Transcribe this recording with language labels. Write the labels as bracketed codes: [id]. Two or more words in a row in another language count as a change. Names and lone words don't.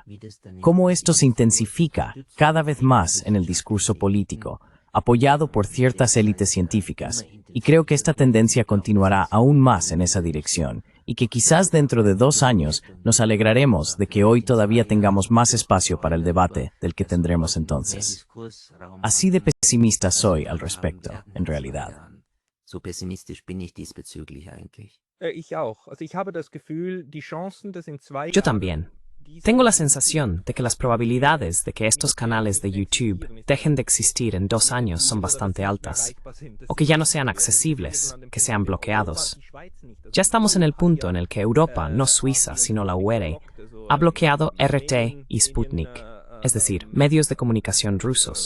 [es] Cómo esto se intensifica cada vez más en el discurso político, apoyado por ciertas élites científicas, y creo que esta tendencia continuará aún más en esa dirección, y que quizás dentro de 2 años nos alegraremos de que hoy todavía tengamos más espacio para el debate del que tendremos entonces. Así de pesimista soy al respecto, en realidad. [de] So pessimistisch bin ich diesbezüglich eigentlich. Ich auch. Also ich habe das Gefühl, die Chancen, dass in 2 [es] Yo también. Tengo la sensación de que las probabilidades de que estos canales de YouTube dejen de existir en 2 años son bastante altas, o que ya no sean accesibles, que sean bloqueados. Ya estamos en el punto en el que Europa, no Suiza, sino la UE, ha bloqueado RT y Sputnik, es decir, medios de comunicación rusos.